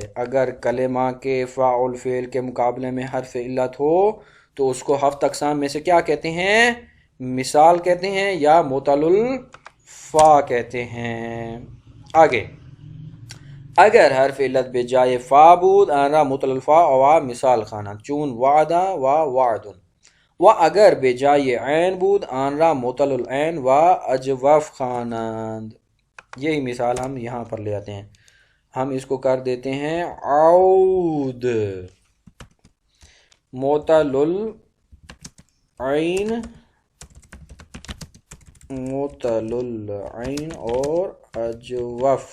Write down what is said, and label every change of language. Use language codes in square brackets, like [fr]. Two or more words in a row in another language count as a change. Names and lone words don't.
[ur] اگر کلمہ کے فاء الفعل کے مقابلے میں حرف علت ہو تو اس کو 7 اقسام میں سے کیا کہتے ہیں؟ مثال کہتے ہیں یا [ar] معتل الفا [ur] کہتے ہیں۔ [fa] آگے، اگر حرف علت بے جائے فا بود آنرا معتل الفا و مثال خانہ چون وعدہ و وعدن، و اگر بے جائے عین بود آنرا معتل العین و اجوف خانند۔ [ur] یہی مثال ہم یہاں پر لے آتے ہیں، ہم اس کو کر دیتے ہیں عود، [ar] معتل العین [ur] اور اجوف۔